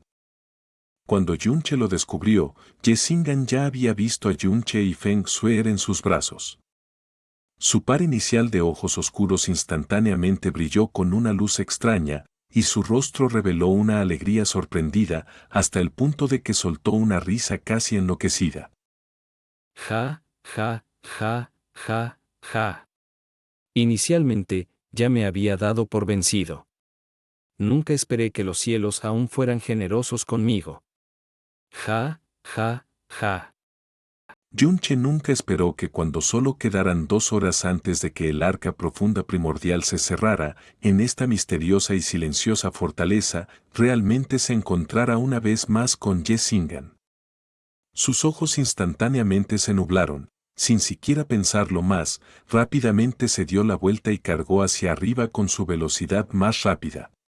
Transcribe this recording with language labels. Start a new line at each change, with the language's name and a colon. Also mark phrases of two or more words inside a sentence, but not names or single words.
Spanish: Cuando Yunche lo descubrió, Ye Xing'an ya había visto a Yunche y Feng Shuer en sus brazos. Su par inicial de ojos oscuros instantáneamente brilló con una luz extraña, y su rostro reveló una alegría sorprendida, hasta el punto de que soltó una risa casi enloquecida. Ja, ja, ja, ja, ja. Inicialmente, ya me había dado por vencido. Nunca esperé que los cielos aún fueran generosos conmigo. Ja, ja, ja. Yunche nunca esperó que cuando solo quedaran 2 horas antes de que el arca profunda primordial se cerrara, en esta misteriosa y silenciosa fortaleza, realmente se encontrara una vez más con Ye Xing'an. Sus ojos instantáneamente se nublaron, sin siquiera pensarlo más, rápidamente se dio la vuelta y cargó hacia arriba con su velocidad más rápida.